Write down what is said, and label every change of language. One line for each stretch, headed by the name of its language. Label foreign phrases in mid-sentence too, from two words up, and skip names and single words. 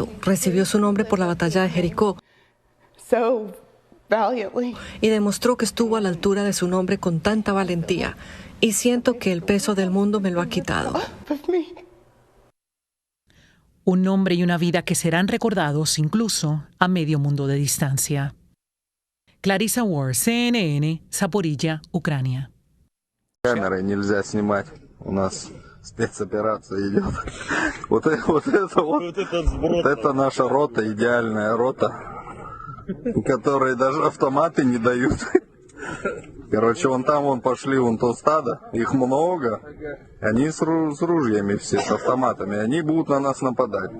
Spanish: Recibió su nombre por la batalla de Jericó y demostró que estuvo a la altura de su nombre con tanta valentía. Y siento que el peso del mundo me lo ha quitado. Un nombre y una vida que serán recordados incluso a medio mundo de distancia. Clarissa Ward, CNN, Zaporilla, Ucrania.
Russian: Спецоперация идет. Вот это наша рота, идеальная рота, которой даже автоматы не дают. Короче, вон пошли, то стадо, их много, они с ружьями все, с автоматами, они будут на нас нападать.